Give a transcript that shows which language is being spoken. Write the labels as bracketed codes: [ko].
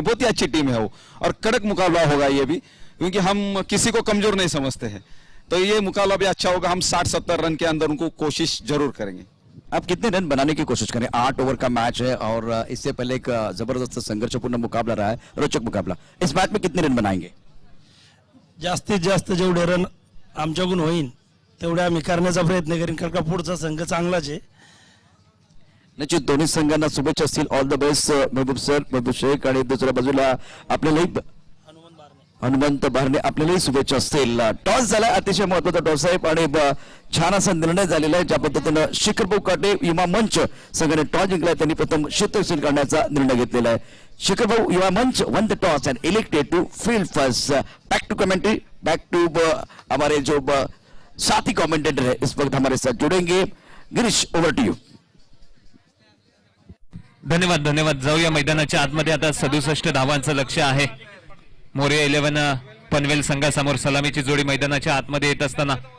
[hi] बहुत ही अच्छी टीम है वो और कड़क मुकाबला होगा ये भी, क्योंकि हम किसी को कमजोर नहीं समझते हैं, तो ये मुकाबला भी अच्छा होगा। हम 60-70 रन के अंदर उनको कोशिश जरूर करेंगे। आप कितने रन बनाने की कोशिश करें? 8 ओवर का मैच है और इससे पहले एक जबरदस्त संघर्षपूर्ण मुकाबला रहा है, रोचक मुकाबला। इस मैच में कितने रन बनाएंगे? [mr] जास्तीत जास्त जेवढे रन आमच्याकडून होईल तेवढे आम्ही करण्याचा प्रयत्न करीन, कारण का पुढचा संघ चांगलाच आहे. निश्चित दोन्ही संघांना शुभेच्छा असतील. [en] all the best [mr] Mehboob sir, महबूब शेख. आणि दुसऱ्या बाजूला आपल्यालाही हनुमंत बारणे, आपल्यालाही शुभेच्छा असतील. टॉस झाला, अतिशय महत्वाचा टॉस आहे आणि छान असा निर्णय झालेला आहे. ज्या पद्धतीनं शिखरभाऊ काटे युवा मंच संघाने टॉस जिंकला, त्यांनी प्रथम क्षेत्ररक्षण करण्याचा निर्णय घेतलेला आहे. [en] Shikharbhau Yuva Manch won the toss and elected to field first. Back to commentary, [hi] back to हमारे जो साथी कमेंटेटर है इस वक्त हमारे साथ जुड़ेंगे. [en] Girish, over to you. [mr] धन्यवाद धन्यवाद. जाऊया मैदानाच्या आतमध्ये. आता 67 धावांचं लक्ष आहे. मोरे 11 पनवेल संघासमोर सलामीची जोडी मैदानाच्या आतमध्ये येत असताना